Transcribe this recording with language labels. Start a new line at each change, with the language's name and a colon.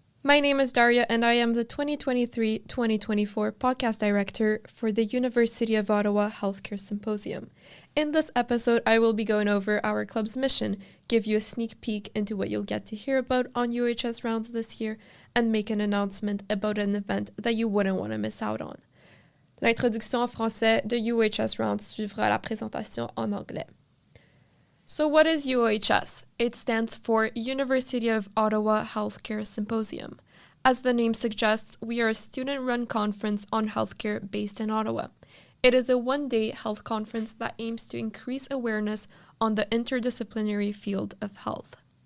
English: My name is Daria and I am the 2023-2024 podcast director for the University of Ottawa Healthcare Symposium. In this episode, I will be going over our club's mission, give you a sneak peek into what you'll get to hear about on UOHS Rounds this year, and make an announcement about an event that you wouldn't want to miss out on.
French: L'introduction en français de UOHS Rounds suivra la présentation en anglais.
English: So what is UOHS? It stands for University of Ottawa Healthcare Symposium. As the name suggests, we are a student-run conference on healthcare based in Ottawa. It is a one-day health conference that aims to increase awareness on the interdisciplinary field of health.